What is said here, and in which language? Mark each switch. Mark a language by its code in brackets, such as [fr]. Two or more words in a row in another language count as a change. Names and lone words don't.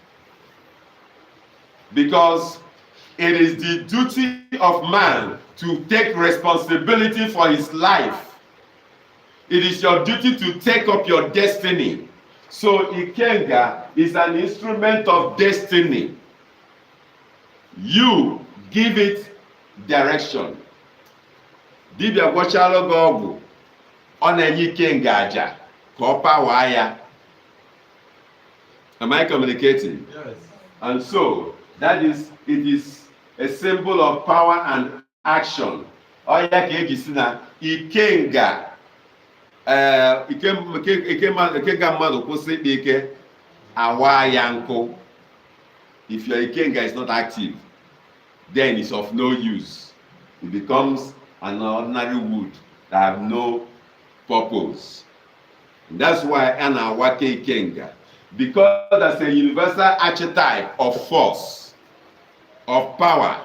[en] Because it is the duty of man to take responsibility for his life. It is your duty to take up your destiny. So Ikenga is an instrument of destiny. You give it direction. [ig] Dibia gwachala gị ọgwụ, ọ na-enye Ikenga aja ka ọ pawa ya. [en] Am I communicating? Yes. And so it is a symbol of power and action. [ig] Ọ ya ka eji si na Ikenga Ikenga mmadụ kwụsị ịkpa ike awa ya nkụ. [en] If your Ikenga is not active, then it's of no use. It becomes an ordinary wood that have no purpose. And that's why Anna Wake Ikenga. Because that's a universal archetype of force, of power.